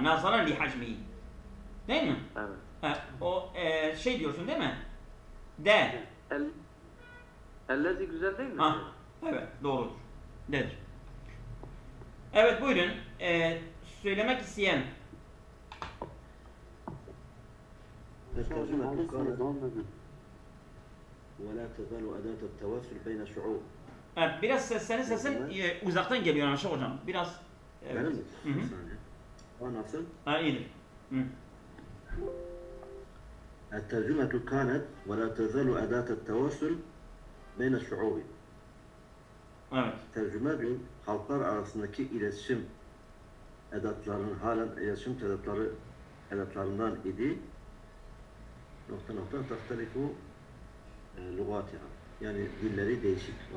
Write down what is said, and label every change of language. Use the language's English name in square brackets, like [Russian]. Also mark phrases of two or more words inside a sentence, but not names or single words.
[Arabic] نظرا لحجمه. [Turkish] Değil mi? Evet. O şey diyorsun değil mi? De. Ellezi güzel değil mi? Ha, evet doğrudur. Dedir. Evet buyurun. Söylemek isteyen. [Arabic] الترجمة قالت ولا تزال أداة التواصل بين الشعوب. [Turkish] Evet, biraz sesin uzaktan geliyor Anşa hocam. Biraz. Evet. Benim mi? Nasıl? İyidir. [Arabic] الترجمة كانت ولا تزال أداة التواصل بين الشعوب. [Turkish] Evet. Tercüme bir halklar arasındaki iletişim edatlarının halen iletişim edatlarından idi. [Arabic] تختلف لغاتها. [Turkish] Yani dilleri değişik olan.